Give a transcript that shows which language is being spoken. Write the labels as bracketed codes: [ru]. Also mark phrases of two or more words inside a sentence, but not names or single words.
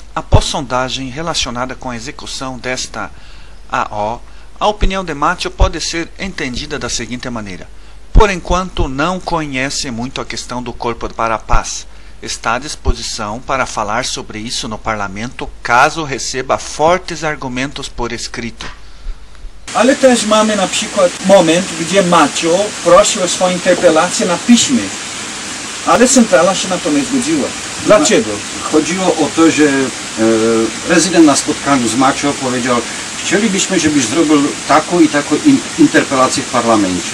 [pt] Após sondagem relacionada com a execução desta AO, a opinião de Matteo pode ser entendida da seguinte maneira: por enquanto não conhece muito a questão do Corpo para a Paz. Está à disposição para falar sobre isso no parlamento, caso receba fortes argumentos por escrito. [pl] Ale też mamy na przykład moment, gdzie Matteo prosił o swoją interpelację na piśmie, ale centrala się na to nie zgodziła. Dlaczego? Chodziło o to, że prezydent na spotkaniu z Matteo powiedział: chcielibyśmy, żebyś zrobił taką i taką interpelację w parlamencie.